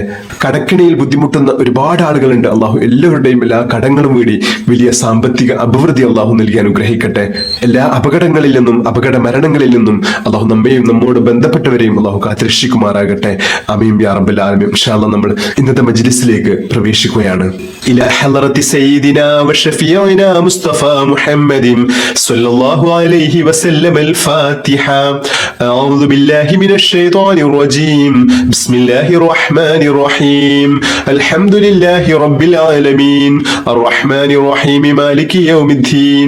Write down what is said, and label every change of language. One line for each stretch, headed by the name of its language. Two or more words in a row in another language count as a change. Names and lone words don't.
Malayalam: കടക്കിണിയിൽ ബുദ്ധിമുട്ടുന്ന ഒരുപാട് ആളുകളുണ്ട്. അള്ളാഹു എല്ലാവരുടെയും എല്ലാ കടങ്ങളും വീടി വലിയ സാമ്പത്തിക അഭിവൃദ്ധി അള്ളാഹു നൽകി അനുഗ്രഹിക്കട്ടെ. എല്ലാ അപകടങ്ങളിൽ നിന്നും അപകട മരണങ്ങളിൽ നിന്നും അള്ളാഹു നമ്മയും നമ്മോട് ബന്ധപ്പെട്ടവരെയും അള്ളാഹു കാത്തുരക്ഷിക്കുമാറാകട്ടെ.
Arabic: آمين يا رب العالمين. إن شاء الله
Malayalam: നമ്മൾ ഇന്നത്തെ മജ്ലിസിലേക്ക് പ്രവേശിക്കുകയാണ്.
Arabic: إلى حضرة سيدنا وشفيعنا مصطفى محمد صلى الله عليه وسلم. الفاتحة. أعوذ بالله من الشيطان الرجيم. بسم الله الرحمن الرحيم. الحمد لله رب العالمين الرحمن الرحيم مالك يوم الدين.